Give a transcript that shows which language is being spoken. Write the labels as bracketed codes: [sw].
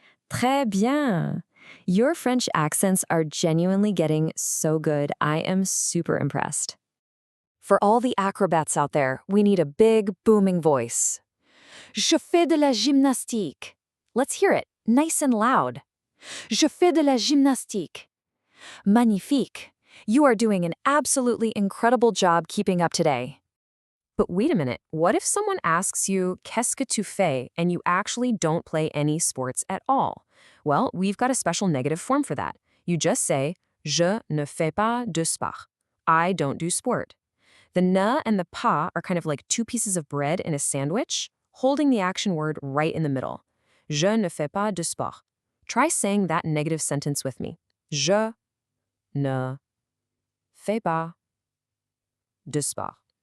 [fr] Très bien. [en] Your French accents are genuinely getting so good. I am super impressed. For all the acrobats out there, we need a big, booming voice. [fr] Je fais de la gymnastique. [en] Let's hear it, nice and loud. [fr] Je fais de la gymnastique. Magnifique. [en] You are doing an absolutely incredible job keeping up today. But wait a minute, what if someone asks you, [fr] Qu'est-ce que tu fais, [en] and you actually don't play any sports at all? Well, we've got a special negative form for that. You just say, [fr] Je ne fais pas de sport. [en] I don't do sport. The ne and the pas are kind of like two pieces of bread in a sandwich, holding the action word right in the middle. [fr] Je ne fais pas de sport. [en] Try saying that negative sentence with me. [fr] Je ne fais pas de sport.